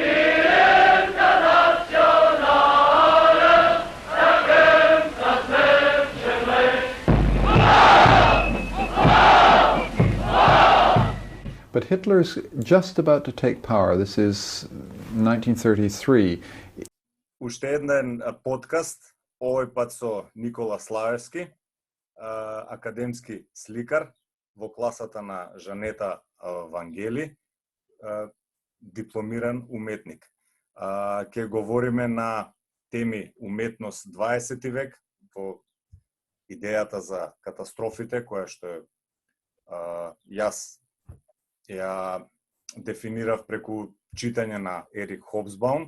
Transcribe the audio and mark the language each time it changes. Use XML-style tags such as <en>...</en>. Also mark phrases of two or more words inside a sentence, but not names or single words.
<en>But Hitler's just about to take power. This is 1933.</en> <mk>Уште еден подкаст, овој пат со Никола Славевски, академски сликар во класата на Жанета Вангели, дипломиран уметник. Ќе говориме на теми уметност 20 век, во идејата за катастрофите, која што јас ја дефинирав преку читање на Ерик Хобсбаум.</mk>